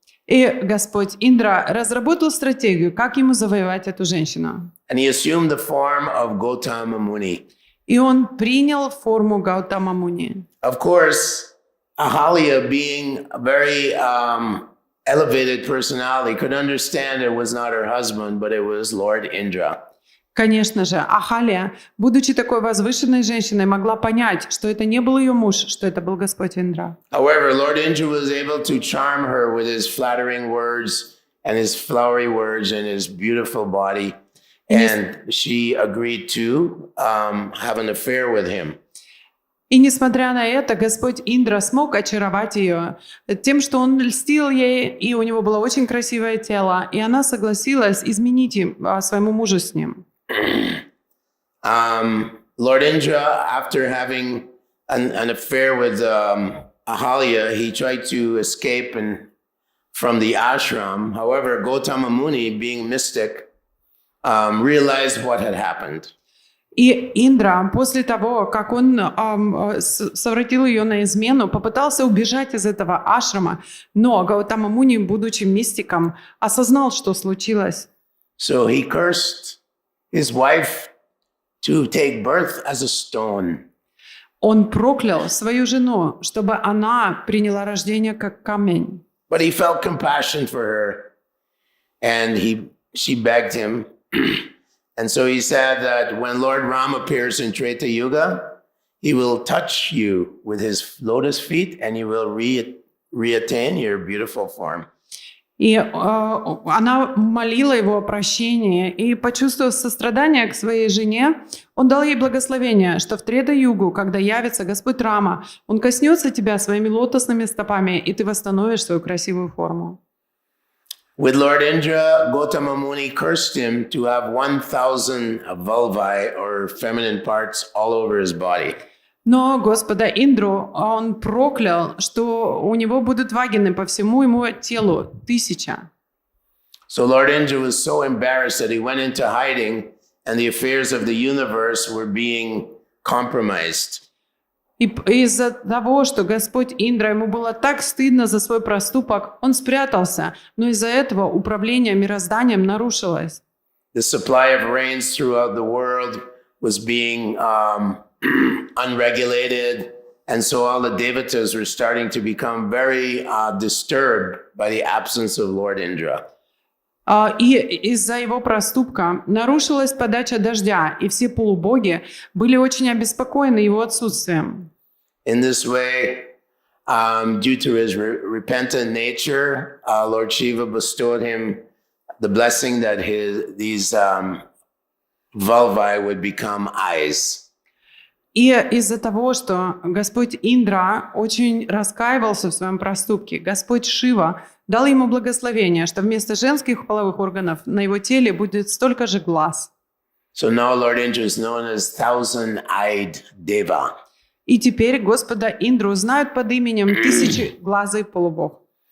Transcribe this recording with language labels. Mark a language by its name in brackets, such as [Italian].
[Russian] И Господь Индра разработал стратегию, как ему завоевать эту женщину. [English] And he assumed the form of Gautama Muni. [Russian] И он принял форму Гаутама Муни. [English] Of course, Ahalya, being a very elevated personality, could understand it was not her husband, but it was Lord Indra. [Russian] Конечно же, Ахалия, будучи такой возвышенной женщиной, могла понять, что это не был ее муж, что это был Господь Индра. [English] However, Lord Indra was able to charm her with his flattering words and his flowery words and his beautiful body. And she agreed to have an affair with him. [Russian] И несмотря на это, Господь Индра смог очаровать ее тем, что он льстил ей, и у него было очень красивое тело, и она согласилась изменить своему мужу с ним. [English] Lord Indra, after having an affair with Ahalya, he tried to escape from the ashram. However, Gautama Muni, being mystic, realized what had happened. [Russian] И Индра, после того, как он совратил ее на измену, попытался убежать из этого ашрама, но Гаутама Муни, будучи мистиком, осознал, что случилось. [English] So he cursed his wife to take birth as a stone. [Russian] Он проклял свою жену, чтобы она приняла рождение как камень. [English] But he felt compassion for her, and she begged him. And so he said that when Lord Ram appears in Treta Yuga, he will touch you with his lotus feet and you will reattain your beautiful form. [Russian] И она молила его о прощении, и, почувствовав сострадание к своей жене, он дал ей благословение, что в Трета-югу, когда явится Господь Рама, он коснется тебя своими лотосными стопами, и ты восстановишь свою красивую форму. [English] With Lord Indra, Gautama Muni cursed him to have 1,000 vulvae or feminine parts all over his body. [Russian] Но Господа Индру он проклял, что у него будут вагины по всему ему телу 1000. [English] So Lord Indra was so embarrassed that he went into hiding, and the affairs of the universe were being compromised. [Russian] И из-за того, что Господь Индра, ему было так стыдно за свой проступок, он спрятался, но из-за этого управление мирозданием нарушилось. [English] The supply of rains throughout the world was being unregulated, and so all the devatas were starting to become very disturbed by the absence of Lord Indra. [Russian] И из-за его проступка нарушилась подача дождя, и все полубоги были очень обеспокоены его отсутствием. [English] In this way, due to his repentant nature, Lord Shiva bestowed him the blessing that these vulvae would become eyes. [Russian] И из-за того, что Господь Индра очень раскаивался в своем проступке, Господь Шива дал ему благословение, что вместо женских половых органов на его теле будет столько же глаз. [English] So now Lord Indra is known as thousand-eyed Deva. [Russian] И теперь Господа Индру знают под именем тысячеглазый полубог.